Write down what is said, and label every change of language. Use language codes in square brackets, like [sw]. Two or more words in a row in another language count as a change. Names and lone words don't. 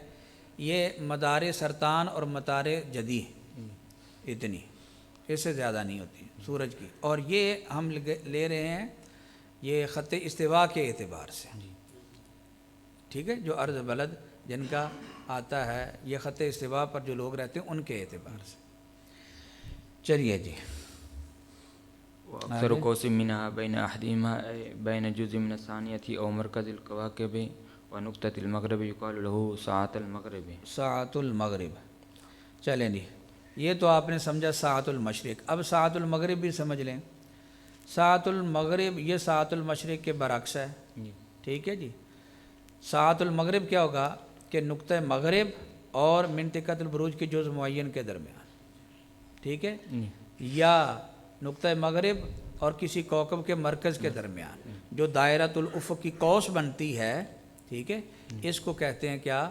[ur] یہ مدار سرطان اور مدار جدی، اتنی، اس سے زیادہ نہیں ہوتی سورج کی، اور یہ ہم لے رہے ہیں یہ خط استوا کے اعتبار سے، ٹھیک ہے، جو ارض بلد جن کا آتا ہے یہ خط استوا پر جو لوگ رہتے ہیں ان کے اعتبار سے۔ چلیے جی، [ar] اکثر قوس منها بین احدهما بین جزء من الثانیة او مرکز الکواکب و نقطة المغرب یقال له ساعت المغرب۔ [ur] ساعت المغرب، چلیں جی، یہ تو آپ نے سمجھا ساعت المشرق، اب ساعت المغرب بھی سمجھ لیں۔ ساعت المغرب یہ ساعت المشرق کے برعکس ہے، ٹھیک ہے جی۔ ساعت المغرب کیا ہوگا کہ نقطہ مغرب اور منطقۃ البروج کے جزء معین کے درمیان، ٹھیک ہے، یا نقطہ مغرب اور کسی کوکب کے مرکز کے درمیان جو دائرۃ الافق کی قوس بنتی ہے، ٹھیک ہے، اس کو کہتے ہیں کیا؟